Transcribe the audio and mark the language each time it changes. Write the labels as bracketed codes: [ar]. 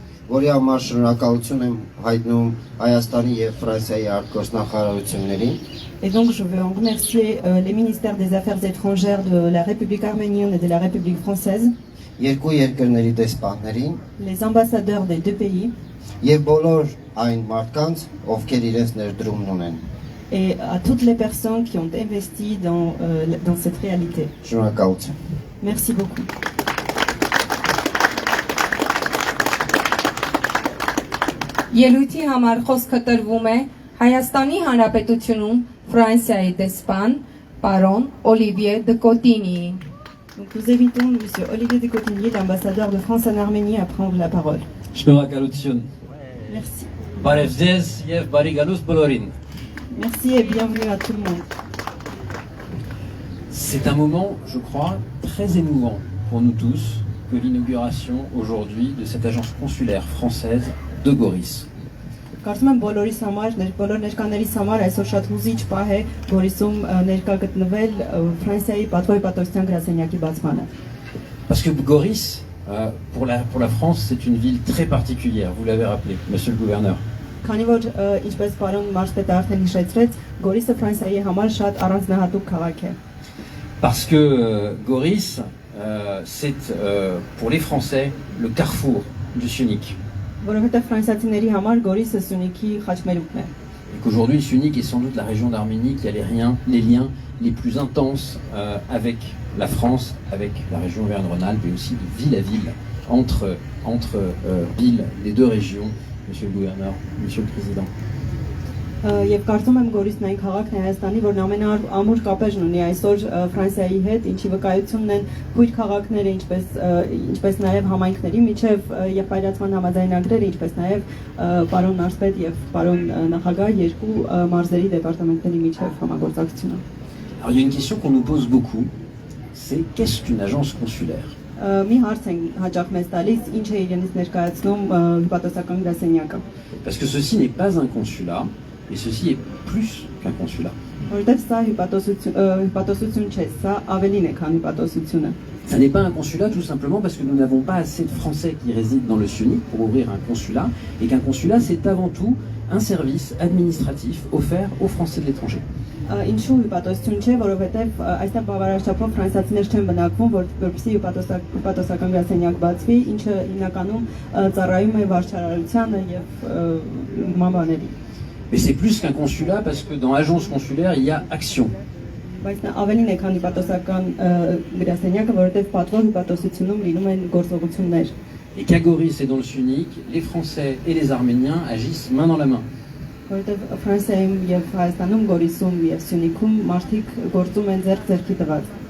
[hy] որի համար շնորհակալություն եմ հայտնում Հայաստանի եւ Ֆրանսիայի արտգործնախարարություններին։ [fr] Et donc je veux en remercier les ministères des Affaires étrangères de la République arménienne et de la République française, [hy] Երկու երկրների դեսպաններին [fr] les ambassadeurs des deux pays [hy] եւ բոլոր այն մարդկանց, ովքեր իրենց ներդրումն ունեն։ [fr] et à toutes les personnes qui ont investi dans cette réalité. [hy] Շնորհակալություն։ [fr] Merci beaucoup. [hy] Ելույթի համար խոսքը տրվում է Հայաստանի Հանրապետությունում Ֆրանսիայի դեսպան պարոն Օլիվիե Դկոտինիին։ [fr] Donc nous invitons M. Olivier de Cotigny, l'ambassadeur de France en Arménie, à prendre la parole. [hy] Շնորհակալություն։ [fr] Merci. [hy] Բարև ձեզ եւ բարի գալուս բոլորին։ [fr] Merci et bienvenue à tout le monde. C'est un moment, je crois, très émouvant pour nous tous que l'inauguration aujourd'hui de cette agence consulaire française de Goris. [hy] Կարծում եմ բոլորիս համար, բոլոր ներկաներից համար այսօր շատ հուզիչ պահ է Գորիսում ներկա գտնվել Ֆրանսիայի պատվո հպատոսության գրասենյակի բացմանը։ [fr] Parce que Goris, pour la France, c'est une ville très particulière, vous l'avez rappelé, monsieur le gouverneur. [hy] Քանի որ ինչպես պարոն Մարշպետը արդեն հիշեցրեց, Գորիսը Ֆրանսիայի համար շատ առանձնահատուկ քաղաք է։ [fr] Parce que Goris, c'est pour les Français le carrefour du Sunic. [hy] Որովհետև ֆրանսիացիների համար Գորիսը Սյունիքի խաչմերուկն է։ [fr] Et qu'aujourd'hui, Sunic est sans doute la région d'Arménie qui a les liens les plus intenses avec la France, avec la région Auvergne-Rhône-Alpes et aussi de ville à ville, entre villes des deux régions, monsieur le gouverneur, monsieur le président. [hy] Եվ կարծում եմ Գորիսն այն քաղաքն է Հայաստանի, որն ամենամուր կապեր ունի այսօր Ֆրանսիայի հետ, ինչի վկայությունն են բույր քաղաքները, ինչպես նաև համայնքների միջև եղբայրացման համաձայնագրերը, ինչպես նաև պարոն Մարշպետ եւ պարոն նախագահ երկու մարզերի դեպարտամենտների միջև համագործակցությունը։ [fr] Alors il y a une question qu'on nous pose beaucoup, c'est qu'est-ce qu'une agence consulaire? [hy] Մի հարց են հաճախ մեզ տալիս, ինչ է իրենից ներկայացնում հպատոսական գրասենյակը։ [fr] Parce que ceci n'est pas un consulat, et ceci est plus qu'un consulat. [hy] Որովհետև սա հպատոսություն չէ, սա ավելին է, քան հպատոսությունը։ [fr] Ça n'est pas un consulat tout simplement parce que nous n'avons pas assez de Français qui résident dans le Sunic pour ouvrir un consulat, et qu'un consulat c'est avant tout un service administratif offert aux Français de l'étranger. [hy] Ինչու հպատոսություն չէ, որովհետև այստեղ բավարար չափով ֆրանսիացիներ չեն բնակվում, որպեսզի հպատոսական գրասենյակ բացվի, ինչը հիմնականում ծառայում է վարչարարությանը եւ մամաների։ [fr] Mais c'est plus qu'un consulat parce que dans l'agence consulaire il y a action. [hy] Բայց նա ավելին է, քան հպատոսական գրասենյակը, որովհետև պատվո հպատոսությունում լինում են գործողություններ։ [fr] Et qu'à Goris et dans le Sunic, les Français et les Arméniens agissent main dans la main. [hy] Որովհետև Ֆրանսիայում եւ Հայաստանում, Գորիսում եւ Սյունիքում մարդիկ գործում են ձեռք-ձեռքի տված։